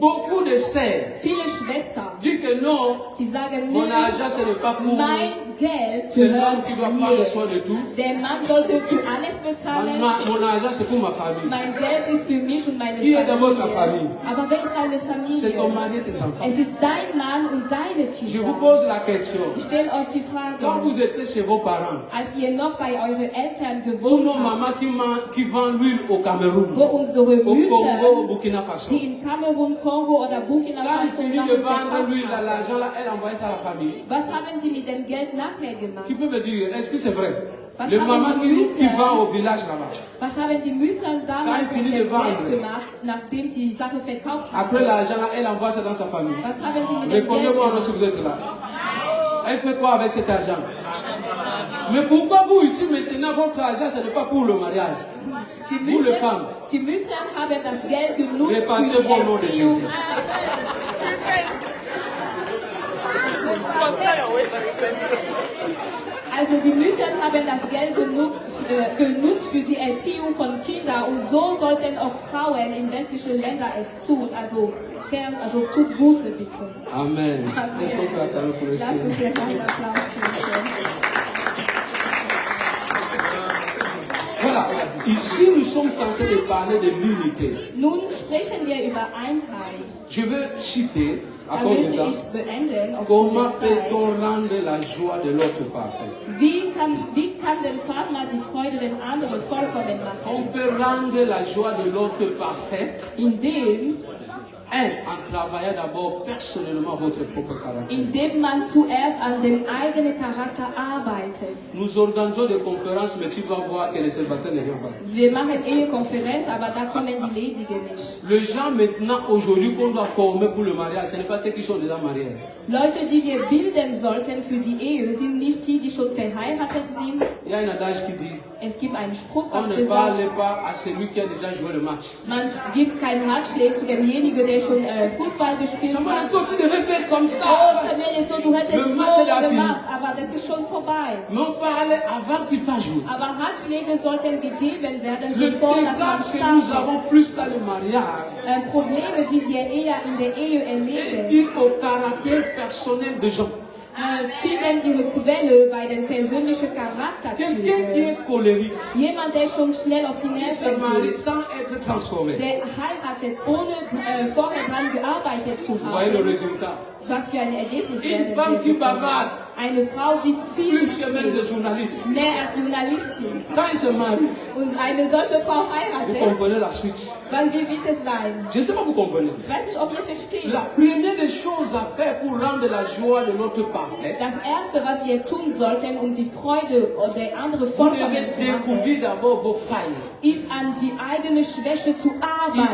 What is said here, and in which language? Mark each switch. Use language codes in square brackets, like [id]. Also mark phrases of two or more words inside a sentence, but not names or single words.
[fr] Beaucoup de sœurs [de] Viele Schwestern, [fr] disent que non, [de] die sagen, [fr] mon [de] nee, [fr] argent ce n'est pas pour [de] mein Geld [fr] c'est l'homme [de] gehört [fr] qui doit prendre [de] mir. [fr] soin de tout. [de] Der Mann sollte für alles bezahlen. [fr] Mon argent c'est pour ma famille. [de] Mein Geld ist für mich und meine [fr] Qui est d'abord ta [de] Familie. [fr] famille? [de] Aber wer ist deine [fr] C'est ton [de] Familie? [fr] mari et tes enfants. [de] Es ist dein Mann und deine [fr] Je vous [de] Kinder. [fr] pose la question. [de] Ich stelle euch die [fr] Quand [de] Frage, [fr] vous étiez chez vos parents, [de] als ihr noch bei euren Eltern [fr] ou [de] gewohnt [fr] nos [de] habt, [fr] mamans qui vendent l'huile au Cameroun, [de] wo unsere [fr] au Congo, au [de] Mütter, [fr] Burkina Faso. [de] die in Kamerun, Kongo oder Burkina [fr] Quand ils [de] Faso [fr] finissent [de] Sachen [fr] de vendre [de] verkauft [fr] l'huile, [de] haben, [fr] l'argent là, elle envoie ça à la famille. [de] was haben sie mit dem Geld nachher gemacht? [fr] Qui peut me dire, est-ce que c'est vrai? [de] Was [fr] Le [de] haben [fr] maman [de] die [fr] qui [de] Mütter- [fr] vend au village là-bas. [de] Was haben die Mütter damals [fr] Quand ils [de] mit [fr] finissent [de] dem [fr] de vendre. [de] Geld gemacht, nachdem sie die Sache verkauft [fr] Après [de] haben? [fr] l'argent là, elle envoie ça dans sa famille. [de] Was haben sie mit dem Geld [fr] Répondez-moi alors si [de] gemacht? [fr] vous êtes là. Elle fait quoi avec cet argent? Mais pourquoi vous ici maintenant, votre argent, ce n'est pas pour le mariage? [de] Die [fr] Vous les [de] Mütter, [fr] femmes. [de] die Mütter haben das Geld genutzt für [fr] Répandez [de] die [fr] vos noms de [de] Erziehung. [fr] Jésus. [de] Also die Mütter haben das Geld genutzt für die Erziehung von Kindern und so sollten auch Frauen in westlichen Ländern es tun. Also tut Buße bitte. Amen. [fr] Est-ce qu'on peut acclamer pour le [de] Lass uns [fr] Seigneur? [de] den einen Applaus geben. [fr] Voilà. Ici, nous sommes tentés de parler de l'unité. [de] Nun sprechen wir über Einheit. [fr] Je veux citer, à [de] Da [fr] cause de [de] möchte [fr] ça, [de] ich beenden aufgrund [fr] comment [de] der Zeit. [fr] peut-on rendre la joie de l'autre parfaite? [de] Wie kann der Partner die Freude den anderen vollkommen [fr] On [de] machen? [fr] peut rendre la joie de l'autre parfaite, en travaillant d'abord personnellement votre propre caractère. [de] Indem man zuerst an dem eigenen Charakter arbeitet. [fr] Nous organisons des conférences, mais tu vas voir que les célibataires ne viennent pas. [de] Wir machen Ehekonferenz, aber da kommen die Ledigen nicht. [fr] Les gens maintenant, aujourd'hui, qu'on doit former pour le mariage, ce n'est pas ceux qui sont déjà mariés. [de] Leute, die wir bilden sollten für die Ehe, sind nicht die, die schon verheiratet sind. [fr] Il y a un adage qui dit, [de] Es gibt einen Spruch, [fr] on [de] was [fr] ne [de] besagt, [fr] parle pas à celui qui a déjà joué le match. [de] man gibt keinen Ratschlag zu demjenigen, der schon Fußball gespielt [fr] Samuel, [de] hat. [fr] toi, tu devais faire comme [de] Oh, [fr] ça. [de] Samuel Eto'o, du hättest [fr] Le [de] so [fr] Match est fini. [de] gemacht, aber das ist schon vorbei. [fr] Mais on parlait avant qu'il pas jouer. [de] Aber Ratschläge sollten gegeben werden, [fr] Le [de] bevor das man [fr] dégât que nous avons [de] startet. [fr] plus dans le mariage [de] Probleme, die wir eher in der Ehe [fr] est [de] erleben, [fr] dû au caractère personnel des gens. [de] finden ihre Quelle bei den persönlichen [fr] Quelqu'un qui [de] Charakterzügen. [fr] est colérique, [de] Jemand, der schon schnell auf die [fr] qui se [de] Nerven [fr] marie [de] geht, [fr] sans être transformé. [de] der heiratet, ohne vorher dran gearbeitet zu [fr] Vous voyez le [de] haben. [fr] résultat. [de] Was für ein Ergebnis [fr] Une [de] werden [fr] femme [de] wir [fr] qui [de] bekommen. [fr] bavarde [de] Eine Frau, die viel [fr] plus que même des [de] spricht, [fr] journalistes. [de] mehr als Journalistin. [fr] Quand il se marie, [de] Und eine solche Frau [fr] vous [de] heiratet, [fr] comprenez la suite. [de] weil wie wird es sein? [fr] Je ne sais pas vous comprenez. [de] Ich weiß nicht, ob ihr versteht. [fr] La première des choses à faire pour rendre la joie de notre partenaire, [de] Das Erste, was wir tun sollten, um die Freude der anderen [fr] vous devez [de] vollkommen zu machen, [fr] découvrir d'abord vos failles. [de] ist an die eigene Schwäche zu arbeiten.